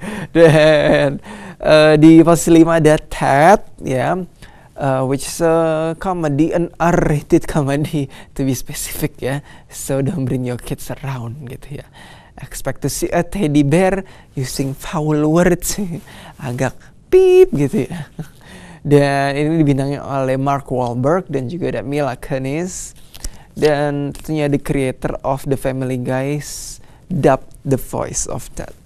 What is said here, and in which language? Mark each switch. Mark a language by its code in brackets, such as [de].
[id] Dan di posisi 5 ada Ted ya. [en] Which is a comedy, an R-rated comedy to be specific ya. So don't bring your kids around [id] gitu ya. [en] Expect to see a teddy bear using foul words. [id] Agak pip gitu ya. Dan ini dibintangi oleh Mark Wahlberg dan juga ada Mila Kunis. Dan tentunya [en] the creator of The Family Guys dubbed the voice of Ted.